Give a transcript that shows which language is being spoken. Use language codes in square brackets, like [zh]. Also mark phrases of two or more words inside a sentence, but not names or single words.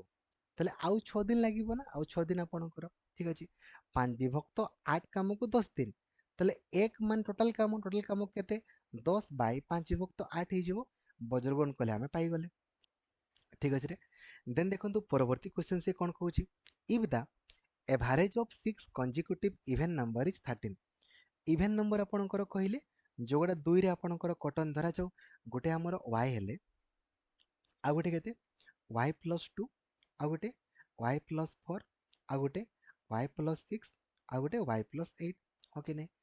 [or] ତାହେଲେ ଆଉ 6 ଦିନ ଲାଗିବ ନା, ଆଉ 6 ଦିନ ଆପଣଙ୍କର। ଠିକ ଅଛି, 5/8 କାମକୁ 10 ଦିନ, ତାହେଲେ ଏକ ମାନେ ଟୋଟାଲ କାମ କେତେ? 10/5/8 ହେଇଯିବ। ବଜ୍ରଗଣ କଲେ ଆମେ ପାଇଗଲେ। ଠିକ ଅଛି ରେ, ଦେନ୍ ଦେଖନ୍ତୁ ପରବର୍ତ୍ତୀ କ୍ୱେଶ୍ଚନ ସେ କଣ କହୁଛି? [en] if the average of 6 consecutive even number is 13। even number [or] ଆପଣଙ୍କର କହିଲେ ଯୋଉଗୁଡ଼ା ଦୁଇରେ ଆପଣଙ୍କର କଟନ ଧରାଯାଉ, ଗୋଟେ ଆମର y ହେଲେ, ଆଉ ଗୋଟେ କେତେ? y+2, ଆଉ ଗୋଟେ y+4, ଆଉ ଗୋଟେ y+6, ଆଉ ଗୋଟେ y+8। ହଁ କି ନାହିଁ?